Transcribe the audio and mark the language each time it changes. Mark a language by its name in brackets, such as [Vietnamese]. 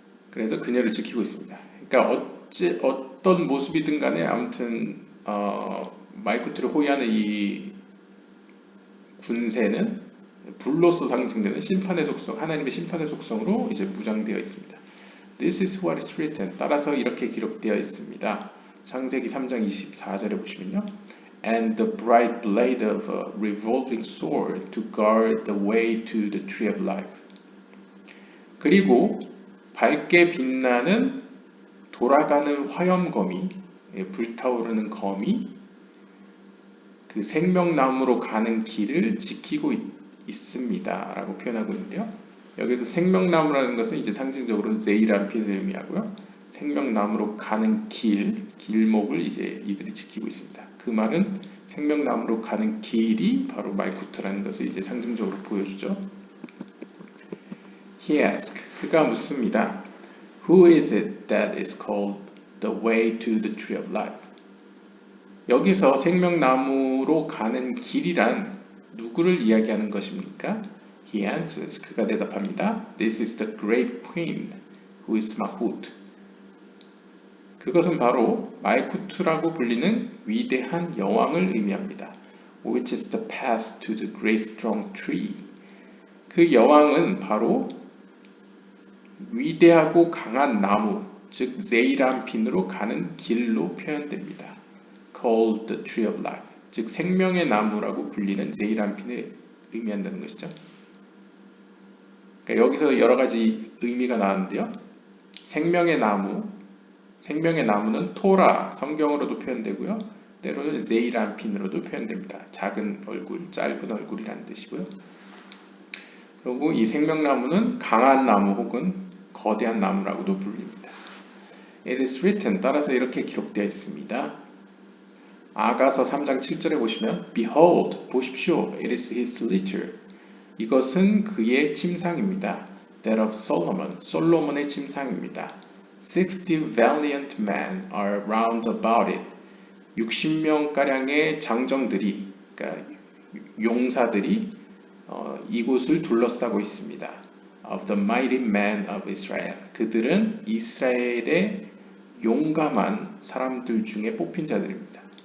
[Korean] 그래서 그녀를 지키고 있습니다. 그러니까 어떤 모습이든 간에 아무튼 말쿠트를 호위하는 이 군세는 불로서 상징되는 심판의 속성, 하나님의 심판의 속성으로 이제 무장되어 있습니다. [English] This is what is written. [Korean] 따라서 이렇게 기록되어 있습니다. 창세기 3장 24절에 보시면요. [English] And the bright blade of a revolving sword to guard the way to the tree of life. [Korean] 그리고 밝게 빛나는 돌아가는 화염검이, 불타오르는 검이 그 생명나무로 가는 길을 지키고 있습니다 라고 표현하고 있는데요. 여기서 생명나무라는 것은 이제 상징적으로 제이란핀을 의미하고요. 생명나무로 가는 길목을 이제 이들이 지키고 있습니다. 그 말은 생명나무로 가는 길이 바로 말쿠트라는 것을 이제 상징적으로 보여주죠. [English] He asked, [Korean] 그가 묻습니다. [English] Who is it that is called the way to the tree of life? [Korean] 여기서 생명나무로 가는 길이란 누구를 이야기하는 것입니까? [English] He answers, [Korean] 그가 대답합니다. [English] This is the great queen, who is Mahut. [Korean] 그것은 바로 말쿠트라고 불리는 위대한 여왕을 의미합니다. [English] Which is the path to the great strong tree. [Korean] 그 여왕은 바로 위대하고 강한 나무, 즉 제이란핀으로 가는 길로 표현됩니다. [English] Called the tree of life, [Korean] 즉 생명의 나무라고 불리는 제이란핀을 의미한다는 것이죠. 그러니까 여기서 여러 가지 의미가 나왔는데요. 생명의 나무는 토라, 성경으로도 표현되고요. 때로는 제이란핀으로도 표현됩니다. 작은 얼굴, 짧은 얼굴이라는 뜻이고요. 그리고 이 생명나무는 강한 나무 혹은 거대한 나무라고도 불립니다. [English] It is written, [Korean] 따라서 이렇게 기록되어 있습니다. 아가서 3장 7절에 보시면 [English] Behold, [Korean] 보십시오, [English] it is his litter. [Korean] 이것은 그의 침상입니다. [English] That of Solomon, [Korean] 솔로몬의 침상입니다. [English] 60 valiant men are round about it. [Korean] 60명가량의 장정들이, 그러니까 용사들이 이곳을 둘러싸고 있습니다. [English] Of the mighty men of Israel. [Korean] 그들은 이스라엘의 용감한 사람들 중에 뽑힌 자들입니다.